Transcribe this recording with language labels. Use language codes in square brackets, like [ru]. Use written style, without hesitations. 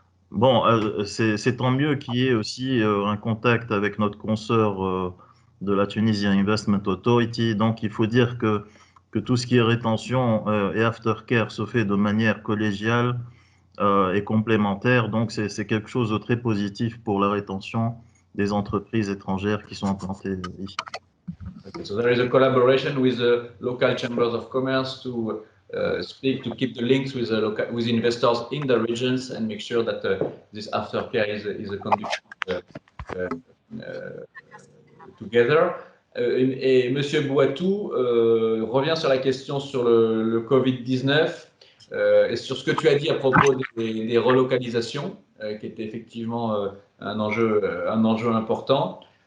[fr] Bon, c'est tant mieux qu'il y ait aussi un contact avec notre consoeur de la Tunisia Investment Authority. Donc, il faut dire que tout ce qui est rétention et aftercare se fait de manière collégiale et complémentaire. Donc, c'est quelque chose de très positif pour la rétention des entreprises étrangères qui sont implantées ici. [en] Okay, so there is a collaboration with the local chambers of commerce to speak, to keep the links with the local, with investors in the regions and make sure that this aftercare is a condition together. [fr] Et Monsieur Bouatou revient sur la question sur le Covid-19 et sur ce que tu as dit à propos des relocalisations, qui était effectivement un enjeu important.